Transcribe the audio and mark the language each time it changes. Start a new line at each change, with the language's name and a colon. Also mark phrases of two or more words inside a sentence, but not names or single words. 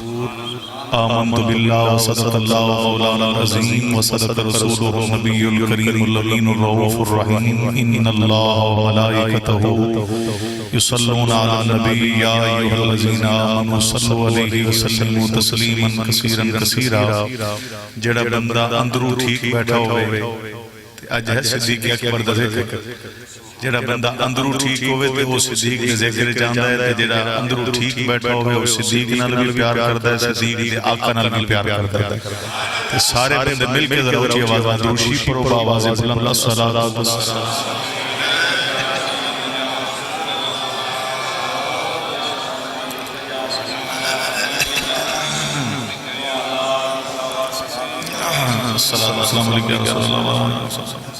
Arabic: آمنت بالله وصدق الله مولانا العظيم وصدق رسوله النبي الكريم الأمين الرؤوف الرحيم. إن الله وملائكته يصلون على النبي يا أيها الذين آمنوا صلوا عليه وسلموا تسليما كثيرا كثيرا.
Punjabi: جڑا بندہ اندروں ٹھیک بیٹھا ہوئے اج ہے صدیق اکبر دا ذکر. جڑا بندہ اندروں ٹھیک ہوئے تے وہ صدیق دے ذکر جاندا ہے تے جڑا اندروں ٹھیک بیٹھا ہوئے وہ صدیق نال بھی پیار کردا ہے, صدیق دے آقا نال بھی پیار کردا ہے. تے سارے بندے مل کے ذرا اونچی آواز میں درود پڑھو بآواز بلند
Arabic: الصلاۃ والسلام. السلام علیکم یا رسول اللہ.